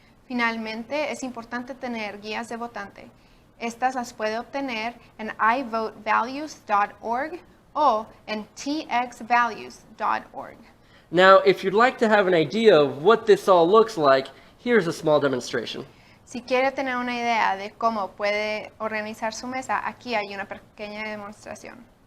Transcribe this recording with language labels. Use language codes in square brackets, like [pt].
[es] Finalmente, es importante tener guías de votante. Estas las puede obtener en ivotevalues.org o en txvalues.org. [en] Now, if you'd like to have an idea of what this all looks like, here's a small demonstration. [es] Si quiere tener una idea de cómo puede organizar su mesa, aquí hay una pequeña demostración.